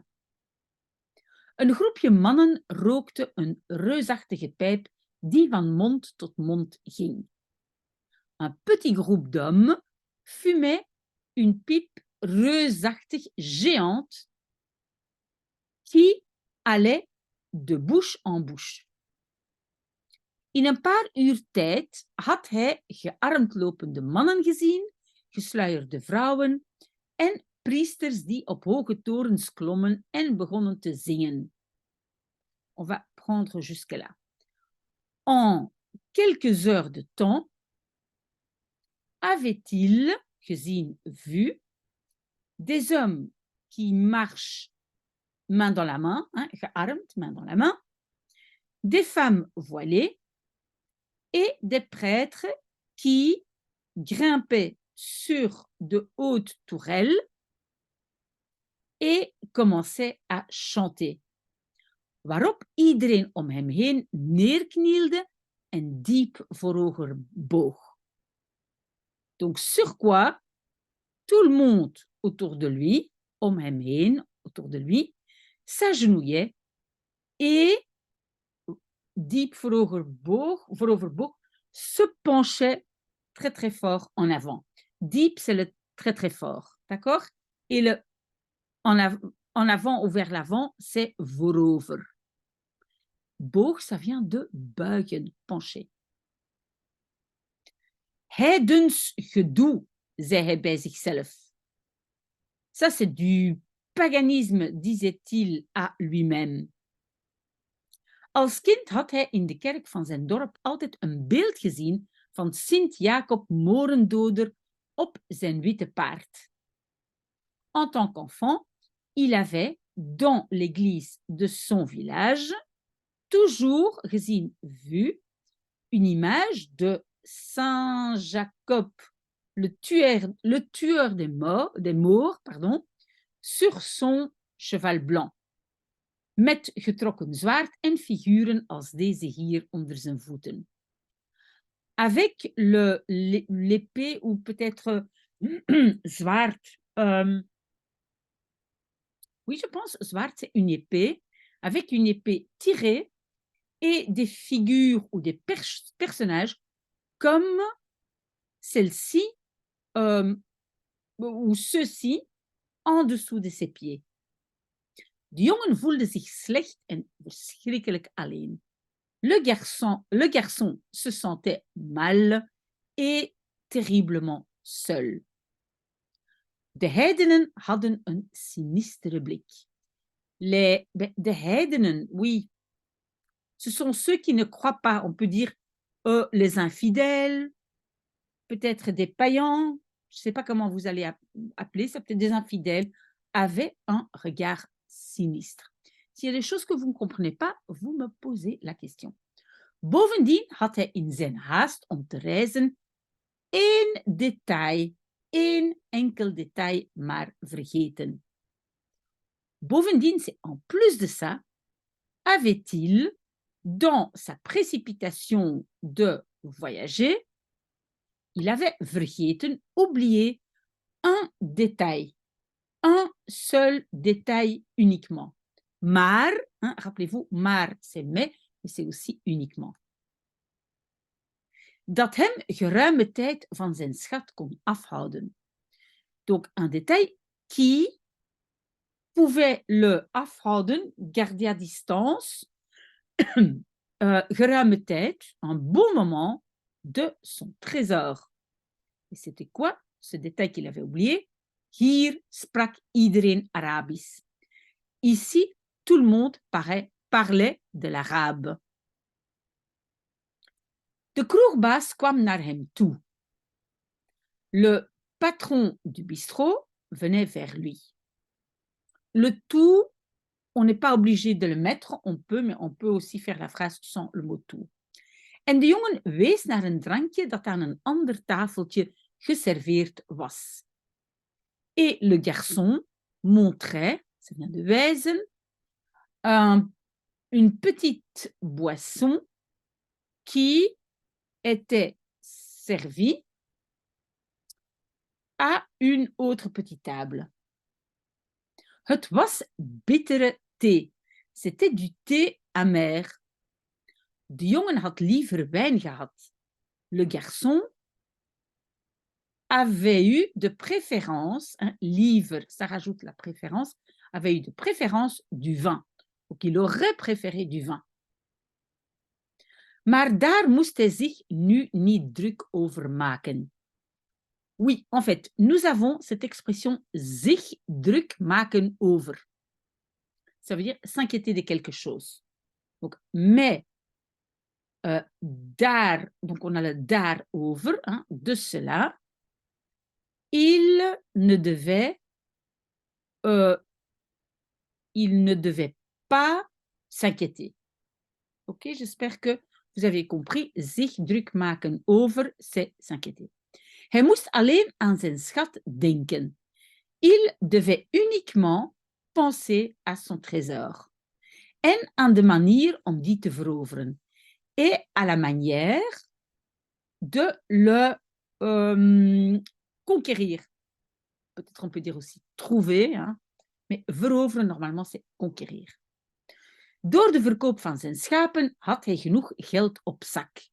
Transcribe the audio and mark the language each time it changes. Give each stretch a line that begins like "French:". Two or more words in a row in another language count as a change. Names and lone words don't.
Dutch: Een groepje mannen rookte een reusachtige pijp die van mond tot mond ging.
French: Un petit groupe d'hommes fumait une pipe reusachtig géante qui allait de bouche en bouche.
Dutch: In een paar uur tijd had hij gearmd lopende mannen gezien, gesluierde vrouwen en priesters die op hoge torens klommen en begonnen te zingen.
French: On va prendre jusque-là. En quelques heures de temps, avait-il gezien, vu, des hommes qui marchent main dans la main, gearmd, main dans la main, des femmes voilées et des prêtres qui grimpaient sur de hautes tourelles et commençaient à chanter.
Dutch: Waarop iedereen om hem heen neerknielde en diep voorover boog.
French: Donc sur quoi tout le monde autour de lui,
Dutch: om hem heen,
French: autour de lui, s'agenouillait et
Dutch: diep voorover boog,
French: se penchait très très fort en avant. Diep, c'est le très très fort, d'accord? Et le en avant ou vers l'avant, c'est voorover. Boog, ça vient de buigen, pencher.
Dutch: Heidens gedoe, zei hij bij zichzelf.
French: Ça, c'est du paganisme, disait-il à lui-même.
Dutch: Als kind had hij in de kerk van zijn dorp altijd een beeld gezien van Sint Jacob Morendoder op zijn witte paard.
French: En tant qu'enfant, il avait, dans l'église de son village, toujours gezien, vu, une image de Saint Jacob, le tueur des Moors, sur son cheval blanc,
Dutch: met getrokken zwaard en figuren als deze hier onder zijn voeten.
French: Avec l'épée ou peut-être zwaard, oui, je pense zwaard, c'est une épée, avec une épée tirée et des figures ou des personnages comme celle-ci ou ceux-ci en dessous de ses pieds.
Dutch: De jongen voelde zich slecht en verschrikkelijk alleen.
French: Le garçon se sentait mal et terriblement seul.
Dutch: De heidenen hadden een sinistere blik. De heidenen,
French: oui, ce sont ceux qui ne croient pas, on peut dire les infidèles, peut-être des païens, je ne sais pas comment vous allez appeler ça, peut-être des infidèles, avaient un regard sinistre. S'il y a des choses que vous ne comprenez pas, vous me posez la question.
Dutch: Bovendien had hij in zijn haast om te reizen één enkel detail maar vergeten. Bovendien,
French: c'est en plus de ça, avait-il, dans sa précipitation de voyager, il avait vergeten, oublié un détail, un seul détail uniquement. Maar, rappelez-vous, maar c'est mais c'est aussi uniquement.
Dutch: Dat hem geruime tijd van zijn schat kon afhouden.
French: Donc un détail qui pouvait le afhouden, garder à distance,
Dutch: geruime tijd,
French: un bon moment, de son trésor. Et c'était quoi ce détail qu'il avait oublié?
Dutch: Hier sprak iedereen Arabisch.
French: Ici, tout le monde parlait de l'arabe.
Dutch: De kroegbaas kwam naar hem toe.
French: Le patron du bistrot venait vers lui. Le tout, on n'est pas obligé de le mettre, on peut, mais on peut aussi faire la phrase sans le mot tout.
Dutch: En de jongen wees naar een drankje dat aan een ander tafeltje geserveerd was.
French: Et le garçon montrait, ça vient de wijzen, une petite boisson qui était servie à une autre petite table.
Dutch: Het was bittere thee.
French: C'était du thé amer.
Dutch: De jongen had liever wijn gehad.
French: Le garçon avait eu de préférence, liever, ça rajoute la préférence, avait eu de préférence du vin. Donc il aurait préféré du vin.
Dutch: Maar daar moest hij zich nu niet druk over maken.
French: Oui, en fait, nous avons cette expression
Dutch: zich druk maken over.
French: Ça veut dire s'inquiéter de quelque chose. Donc, mais daar, donc on a le daarover, de cela, il ne devait pas s'inquiéter. Ok, j'espère que vous avez compris.
Dutch: Zich druk maken over,
French: c'est s'inquiéter.
Dutch: Hij moest alleen aan zijn schat denken.
French: Il devait uniquement penser à son trésor.
Dutch: En aan de manier om die te veroveren.
French: Et à la manière de le conquérir. Peut-être on peut dire aussi trouver, mais veroveren, normalement, c'est conquérir.
Dutch: Door de verkoop van zijn schapen had hij genoeg geld op zak.